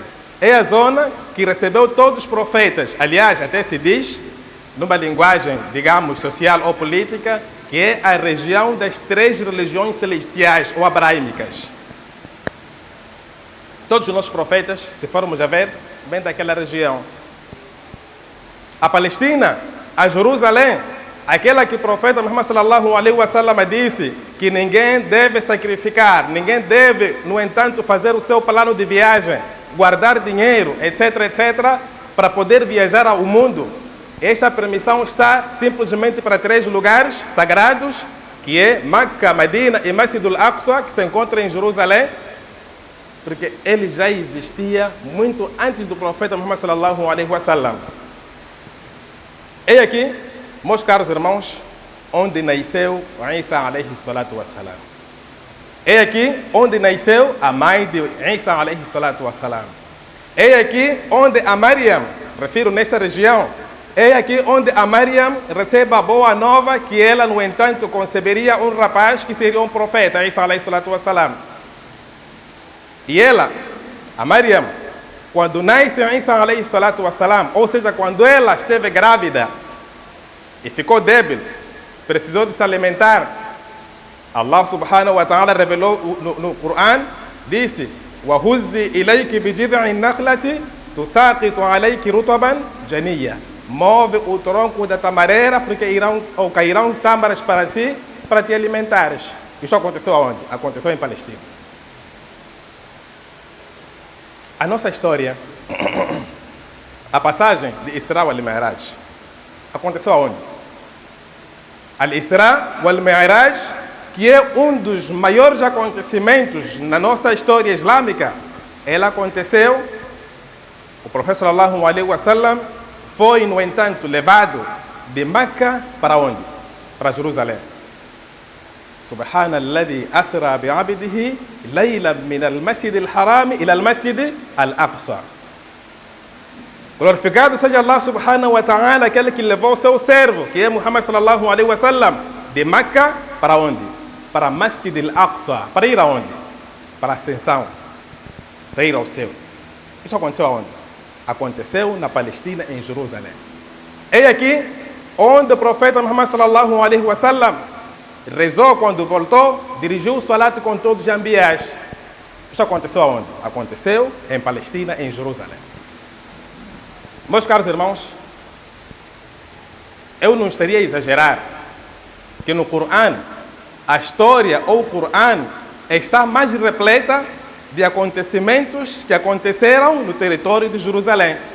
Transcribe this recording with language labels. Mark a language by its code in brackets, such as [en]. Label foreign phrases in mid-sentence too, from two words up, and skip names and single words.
[pt] É a zona que recebeu todos os profetas. Aliás, até se diz, numa linguagem, digamos, social ou política, que é a região das 3 religiões celestiais ou abraâmicas. Todos os nossos profetas, se formos a ver, vêm daquela região. A Palestina, a Jerusalém, aquela que o profeta Muhammad [ar] صلى الله عليه وسلم [pt] disse que ninguém deve sacrificar, ninguém deve, no entanto, fazer o seu plano de viagem, guardar dinheiro, etc, etc, para poder viajar ao mundo. Esta permissão está simplesmente para 3 lugares sagrados, que é Meca, Medina e Masjidul Aqsa, que se encontra em Jerusalém, porque ele já existia muito antes do profeta Muhammad [ar] صلى الله عليه وسلم. [pt] É aqui, meus caros irmãos, onde nasceu Isa [ar] عليه الصلاة والسلام. [pt] É aqui onde nasceu a mãe de Isa [ar] عليه الصلاة والسلام. [pt] É aqui onde a Maryam, refiro nesta região, é aqui onde a Maryam recebe a boa nova que ela, no entanto, conceberia um rapaz que seria um profeta, Isa [ar] عليه الصلاة والسلام. [pt] E ela, a Maryam, quando nasce Isa [ar] عليه الصلاة والسلام, [pt] ou seja, quando ela esteve grávida e ficou débil, precisou de se alimentar, Allah [ar] سبحانه وتعالى [pt] revelou no Coran, disse: [ar] وَهُزِّ إِلَيْكِ بِجِذْعِ النَّخْلَةِ تُسَاقِطُ عَلَيْكِ رُطَبًا جَنِيًّا. [pt] Move o tronco da tamareira, porque cairão tâmaras para si, para te alimentares. Isso aconteceu aonde? Aconteceu em Palestina. A nossa história, a passagem de Isra wal-Mi'raj, aconteceu aonde? Al-Isra wal-Mi'raj, que é um dos maiores acontecimentos na nossa história islâmica, ela aconteceu, o profeta [ar] صلى الله عليه وسلم [pt] foi, no entanto, levado de Meca para onde? Para Jerusalém. [ar] سبحان الذي أسرى بعبده ليلا من المسجد الحرام إلى المسجد الأقصى. [pt] Glorificado seja Allah [ar] سبحانه وتعالى, [pt] aquele que levou o seu servo, que é Muhammad [ar] صلى الله عليه وسلم, [pt] de Meca para onde? Para Masjid al-Aqsa. Para ir aonde? Para a ascensão. Para ir ao céu. Isso aconteceu aonde? Aconteceu na Palestina, em Jerusalém. É aqui onde o profeta Muhammad [ar] صلى الله عليه وسلم [pt] rezou quando voltou, dirigiu o salat com todos os ambiás. Isso aconteceu aonde? Aconteceu em Palestina, em Jerusalém. Meus caros irmãos, eu não estaria a exagerar que no Coran, a história ou o Coran está mais repleta de acontecimentos que aconteceram no território de Jerusalém.